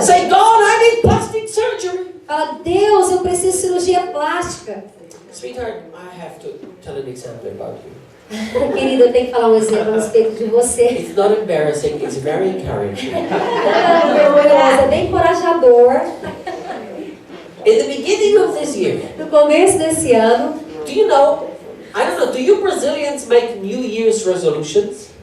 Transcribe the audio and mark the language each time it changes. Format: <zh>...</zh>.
<en>Say, God, I need plastic surgery.</en> <pt>Fala, Deus, eu preciso de cirurgia plástica.</pt> <en>Sweetheart, I have to tell an example about you.</en> <pt>Querida, eu tenho que falar um exemplo a respeito de você.</pt> <en>It's not embarrassing, it's very encouraging.</en> <pt>Não é vergonhoso, é bem encorajador.</pt> <en>In the beginning of this year,</en> <pt>No começo desse ano,</pt> <en>do you know, I don't know, do you Brazilians make New Year's resolutions?</en>